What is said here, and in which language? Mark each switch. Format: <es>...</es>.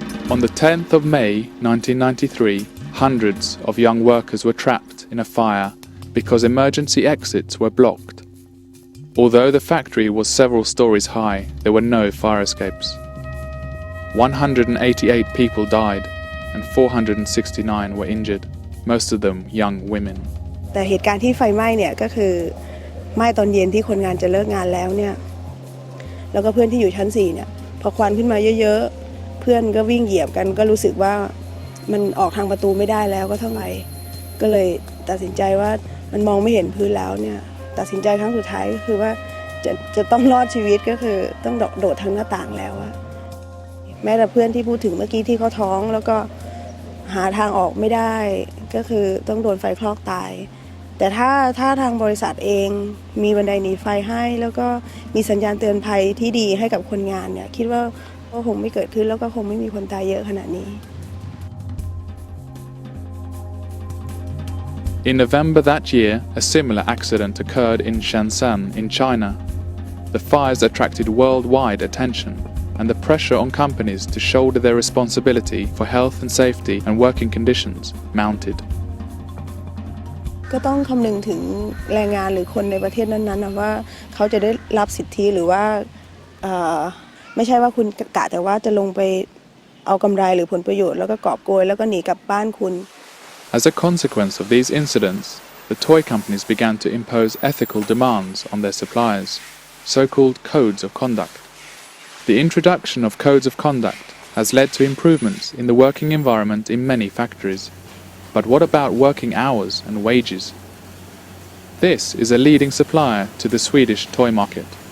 <en>On the 10th of May 1993, hundreds of young workers were trapped in a fire because emergency exits were blocked. Although the factory was several stories high, there were no fire escapes. 188 people died and 469 were injured, most of them young women.</en> <th>แต่เหตุการณ์ที่ไฟไหม้เนี่ยก็คือไหม้ตอนเย็นที่คนงานจะเลิกงานแล้วเนี่ยแล้วก็เพื่อนที่อยู่ชั้น4เนี่ยพอควันขึ้นมาเยอะๆเพื่อนก็วิ่งเหยียบกันก็รู้สึกว่ามันออกทางประตูไม่ได้แล้วก็เท่าไหร่ก็เลยตัดสินใจว่ามันมองไม่เห็นพื้นแล้วเนี่ยตัดสินใจครั้งสุดท้ายก็คือว่าจะต้องรอดชีวิตก็คือต้องโดดทางหน้าต่างแล้วอะ แม้แต่เพื่อนที่พูดถึงเมื่อกี้ที่เขาท้องแล้วก็หาทางออกไม่ได้ก็คือต้องโดนไฟคลอกตายแต่ถ้าทางบริษัทเองมีบันไดหนีไฟให้แล้วก็มีสัญญาณเตือนภัยที่ดีให้กับคนงานเนี่ยคิดว่าก็คงไม่เกิดขึ้นแล้วก็คงไม่มีคนตายเยอะขนาดนี้</th> <en>In November that year, a similar accident occurred in Shenzhen in China. The fires attracted worldwide attention, and the pressure on companies to shoulder their responsibility for health and safety and working conditions mounted.</en> <th>ก็ต้องคำนึงถึงแรงงานหรือคนในประเทศนั้นๆนะว่าเขาจะได้รับสิทธิหรือว่าไม่ใช่ว่าคุณกะแต่ว่าจะลงไปเอากำไรหรือผลประโยชน์แล้วก็กอบโกยแล้วก็หนีกลับบ้านคุณ</th> <en>As a consequence of these incidents, the toy companies began to impose ethical demands on their suppliers, so-called codes of conduct. The introduction of codes of conduct has led to improvements in the working environment in many factories. But what about working hours and wages? This is a leading supplier to the Swedish toy market.</en>